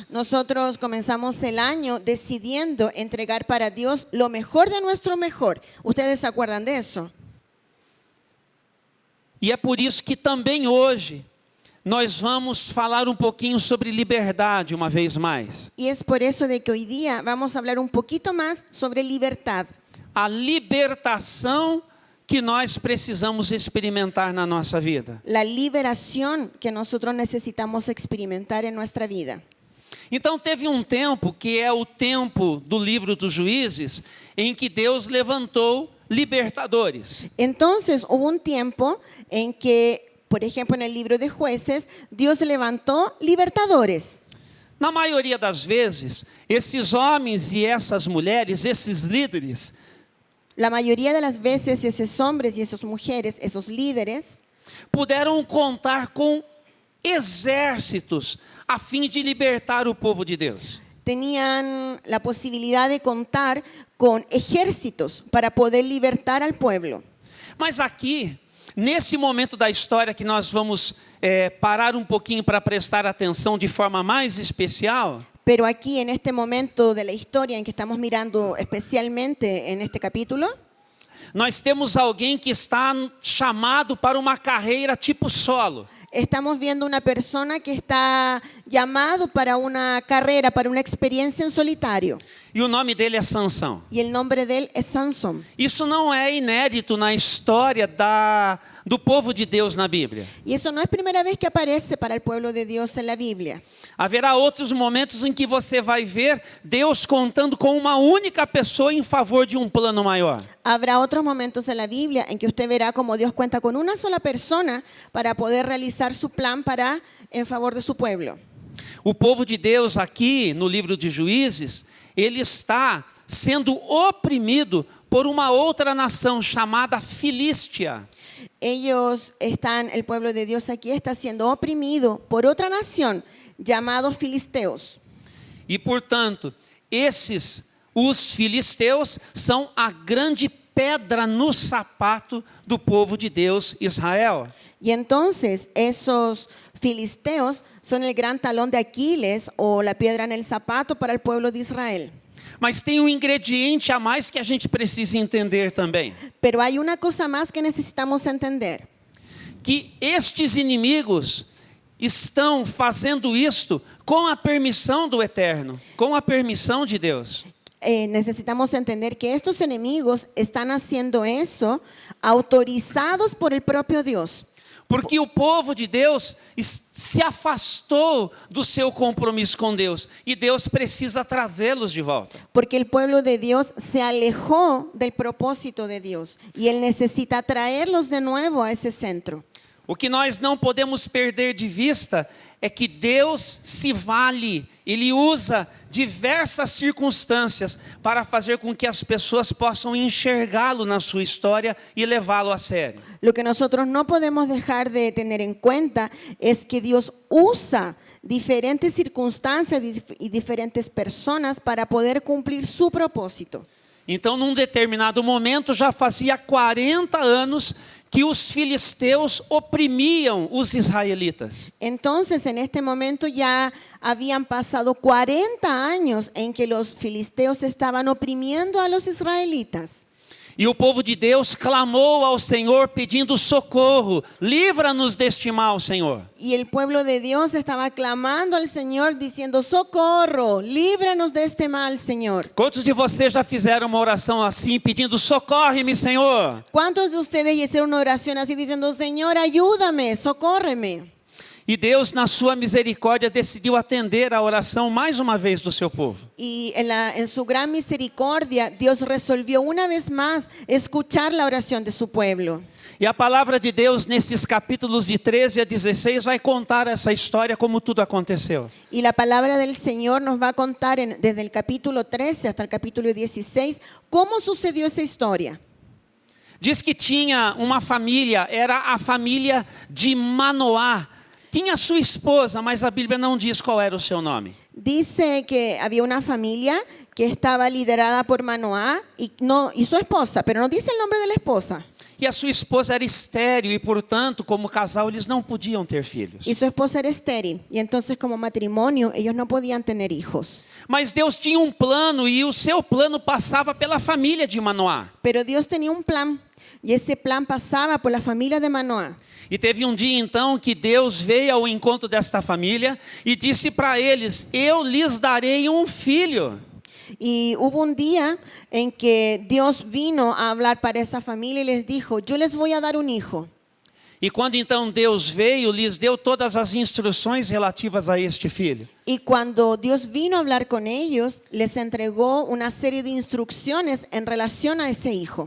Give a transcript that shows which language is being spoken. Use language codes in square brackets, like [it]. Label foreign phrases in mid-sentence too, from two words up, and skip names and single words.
[es] Nosotros comenzamos el año decidiendo entregar para Dios lo mejor de nuestro mejor. ¿Ustedes se acuerdan de eso? [pt] E é por isso que também hoje nós vamos falar um pouquinho sobre liberdade uma vez mais. [es] Y es por eso de que hoy día vamos a hablar un poquito más sobre libertad. [pt] A libertação que nós precisamos experimentar na nossa vida. [es] La liberación que nosotros necesitamos experimentar en nuestra vida. [pt] Então teve um tempo, que é o tempo do livro dos Juízes, em que Deus levantou libertadores. [es] Entonces hubo un tiempo en que, por ejemplo, en el libro de Jueces, Dios levantó libertadores. [pt] Na maioria das vezes, esses homens e essas mulheres, esses líderes, [es] La mayoría de las veces esos hombres y esas mujeres, esos líderes, [pt] puderam contar com exércitos a fim de libertar o povo de Deus. [es] tenían la posibilidad de contar con ejércitos para poder libertar al pueblo. [pt] Mas aqui, nesse momento da história que nós vamos parar um pouquinho para prestar atenção de forma mais especial, [es] Pero aquí, en este momento de la historia en que estamos mirando especialmente en este capítulo, [pt] nós temos alguém que está chamado para uma carreira tipo solo. [es] estamos viendo una persona que está llamado para una carrera, para una experiencia en solitario. [pt] E o nome dele é Sansão. [es] Y el nombre de él es Sansón. [pt] Isso não é inédito na história do povo de Deus na Bíblia. [es] Y eso no es primera vez que aparece para el pueblo de Dios en la Biblia. [pt] Haverá outros momentos em que você vai ver Deus contando com uma única pessoa em favor de um plano maior. [es] Habrá otros momentos en la Biblia en que usted verá como Dios cuenta con una sola persona para poder realizar su plan en favor de su pueblo. [pt] O povo de Deus aqui no livro de Juízes, ele está sendo oprimido por uma outra nação chamada Filístia. [es] El pueblo de Dios aquí está siendo oprimido por otra nación llamados filisteos. [pt] E portanto, os filisteus, são a grande pedra no sapato do povo de Deus, Israel. [es] Y entonces esos filisteos son el gran talón de Aquiles o la piedra en el zapato para el pueblo de Israel. [pt] Mas tem um ingrediente a mais que a gente precisa entender também. [es] Pero hay una cosa más que necesitamos entender. [pt] Que estes inimigos estão fazendo isto com a permissão do Eterno, com a permissão de Deus. [es] Necesitamos entender que estos enemigos están haciendo eso autorizados por el propio Dios. [pt] Porque o povo de Deus se afastou do seu compromisso com Deus. E Deus precisa trazê-los de volta. [es] Porque el pueblo de Dios se alejó del propósito de Dios. Y Él necesita traerlos de nuevo a ese centro. [pt] O que nós não podemos perder de vista é que Deus se vale, Ele usa diversas circunstâncias para fazer com que as pessoas possam enxergá-lo na sua história e levá-lo a sério. [es] Lo que nosotros no podemos dejar de tener en cuenta es que Dios usa diferentes circunstancias y diferentes personas para poder cumplir su propósito. [pt] Então, num determinado momento, já fazia 40 anos que os filisteus oprimiam os israelitas. [es] Entonces, en este momento ya habían pasado 40 años en que los filisteos estaban oprimiendo a los israelitas. [pt] E o povo de Deus clamou ao Senhor pedindo socorro. Livra-nos deste mal, Senhor. [es] Y el pueblo de Dios estaba clamando al Señor diciendo, socorro, líbranos de este mal, Señor. [pt] Quantos de vocês já fizeram uma oração assim, pedindo socorre-me, Senhor? [es] ¿Cuántos de ustedes hicieron una oración así diciendo, Señor, ayúdame, socórreme? [pt] E Deus, na sua misericórdia, decidiu atender a oração mais uma vez do seu povo. [es] Y en su gran misericordia, Dios resolvió una vez más escuchar la oración de su pueblo. [pt] E a palavra de Deus, nesses capítulos de 13 a 16, vai contar essa história como tudo aconteceu. [es] Y la palabra del Señor nos va a contar desde el capítulo 13 hasta el capítulo 16 cómo sucedió esa historia. [pt] Diz que tinha uma família, era a família de Manoá. Tinha sua esposa, mas a Bíblia não diz qual era o seu nome. [es] Dice que había una familia que estaba liderada por Manoá y su esposa, pero no dice el nombre de la esposa. [pt] E a sua esposa era estéril e, portanto, como casal, eles não podiam ter filhos. [es] Y su esposa era estéril y entonces como matrimonio ellos no podían tener hijos. [pt] Mas Deus tinha um plano e o seu plano passava pela família de Manoá. [es] Pero Dios tenía un plan Y ese plan pasaba por la familia de Manoá. [pt] E teve um dia então que Deus veio ao encontro desta família e disse para eles: eu lhes darei um filho. [es] Y hubo un día en que Dios vino a hablar para esa familia y les dijo, yo les voy a dar un hijo. [pt] E quando então Deus veio, lhes deu todas as instruções relativas a este filho. [es] Y cuando Dios vino a hablar con ellos, les entregó una serie de instrucciones en relación a ese hijo.